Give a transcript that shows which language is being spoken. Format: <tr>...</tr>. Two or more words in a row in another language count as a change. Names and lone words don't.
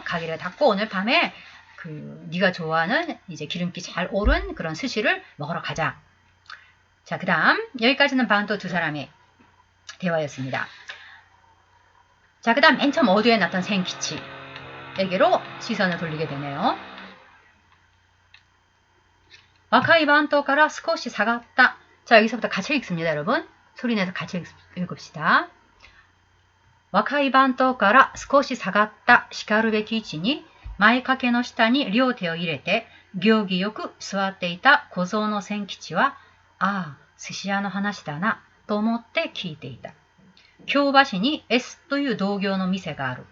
<ko>가게를 닫고 오늘 밤에 네가 좋아하는 이제 기름기 잘 오른 그런 스시를 먹으러 가자. 자, 그 다음 여기까지는 반토 두 사람의 대화였습니다. 자, 그 다음 맨 처음 어두에 났던 생키치에게로 시선을 돌리게 되네요.</ko> <ja>若い番頭から少し下がった.</ja> <ko>자, 여기서부터 같이 읽습니다, 여러분. 소리내서 같이 읽읍시다.</ko> <ja>若い番頭から少し下がった叱るべき位置に前掛けの下に両手を入れて行儀よく座っていた小僧の千吉は寿司屋の話だなと思って聞いていた。京橋に S という同業の店がある。</ja>